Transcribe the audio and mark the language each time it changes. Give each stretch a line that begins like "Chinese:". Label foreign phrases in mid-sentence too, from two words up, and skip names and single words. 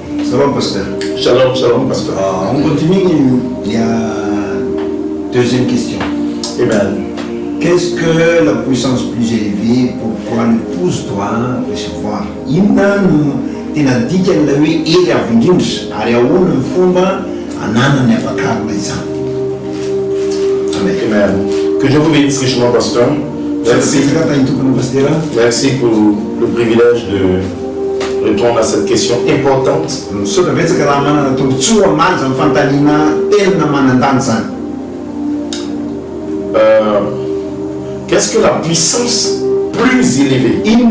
French: Shalom, pasteur. Shalom, shalom, pasteur. On continue. Il y a deuxième question. Amen. Qu'est-ce que la puissance plus élevée, pourquoi l'épouse doit recevoir?
Malagasy: Tena dikany la hoe ery avy indrindra ary ahoana ny fomba ananany apakarina izany.
French: Amen. Amen. Que Dieu vous bénisse richement, pasteur. Merci pour le privilège de répondre à cette question importante. Qu'est-ce que la puissance plus élevée?